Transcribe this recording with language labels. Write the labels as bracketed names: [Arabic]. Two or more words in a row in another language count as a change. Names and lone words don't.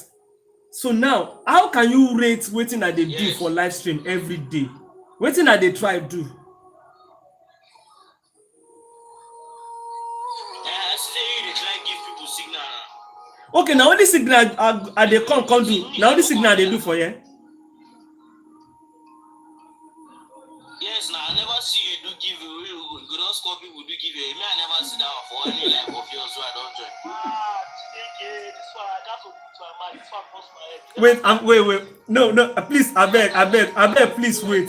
[Nigerian Pidgin] So now, how can you rate wetin I dey do for live stream every day? Wetin I dey try do? Okay, now only signal I dey come do. Now only signal I dey do for you. Yes, now I never see you do give away. You don't score people do give away. Me, I never see that one for any life of yours, so I don't join. This one I got to put my mind. This one cost my head. Wait. No. Please, I beg. Please wait.